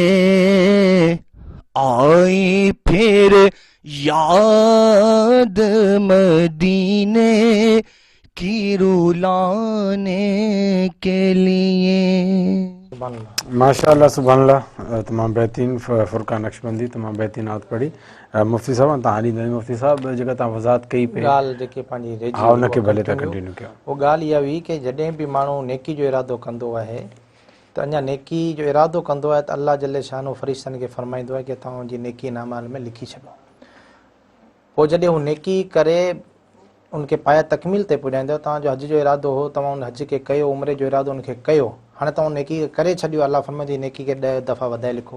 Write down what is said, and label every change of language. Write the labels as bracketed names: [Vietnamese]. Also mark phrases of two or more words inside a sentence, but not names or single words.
[Urdu] آئی پھر یاد مدینے کی رلانے کے لیے. سبحان اللہ. ماشاءاللہ سبحان اللہ. تمام بہترین فرقہ نقشبندی تمام بہترین نعت پڑھی. مفتی صاحب [Sindhi] तव्हां हाली नवी मुफ्ती साहब जेका तव्हां वज़ाहत कई पे ॻाल्हि जेके पंहिंजी रहिजी हा उनखे भले तव्हां कंटिन्यू कयो. उहा ॻाल्हि इहा हुई कि जॾहिं बि माण्हू नेकी जो इरादो कंदो आहे त अञा नेकी जो इरादो कंदो आहे त [Arabic] الله جل شانه [Sindhi] फ़रिश्तनि खे फरमाईंदो आहे कि तव्हांजी नेकी नामाल में लिखी छॾो. पोइ जॾहिं हू नेकी करे उनखे पाया तकमील ते पुॼाईंदो, तव्हांजो हज जो इरादो हो, तव्हां उन हज खे कयो, उमिरे जो इरादो उनखे कयो, हाणे तव्हां नेकी करे छॾियो, अलाह फरमाईंदी नेकी खे 10 दफ़ा वधाए लिखो.